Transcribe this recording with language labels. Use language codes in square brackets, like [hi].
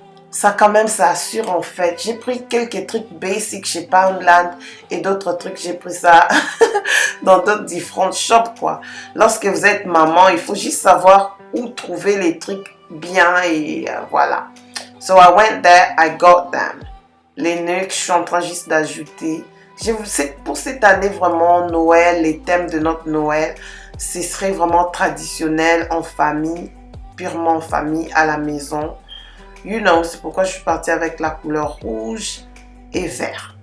[fr] Ça quand même, ça assure en fait. J'ai pris quelques trucs basic chez Poundland et d'autres trucs, j'ai pris ça dans d'autres différentes shops quoi. Lorsque vous êtes maman, il faut juste savoir où trouver les trucs bien et voilà. [en] So I went there, I got them. [fr] Les nœuds que je suis en train juste d'ajouter. Pour cette année vraiment Noël, les thèmes de notre Noël, ce serait vraiment traditionnel en famille, purement en famille à la maison. [en] You know, [fr] c'est pourquoi je suis partie avec la couleur rouge et vert.